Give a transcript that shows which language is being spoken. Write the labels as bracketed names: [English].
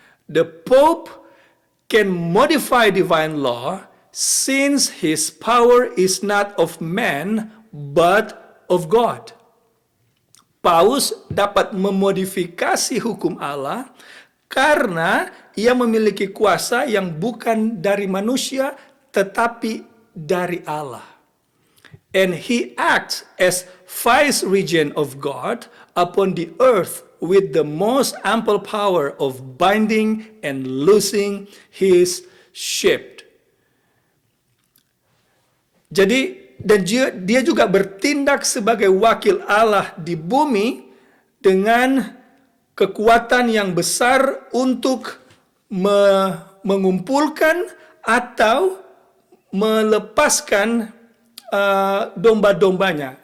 [English] The Pope can modify divine law since his power is not of man but of God. [Indonesian] Paus dapat memodifikasi hukum Allah karena ia memiliki kuasa yang bukan dari manusia tetapi dari Allah. [English] And he acts as vice-regent of God upon the earth with the most ample power of binding and loosing his sheep. [Indonesian] Jadi, dan dia juga bertindak sebagai wakil Allah di bumi dengan kekuatan yang besar untuk mengumpulkan atau melepaskan domba-dombanya.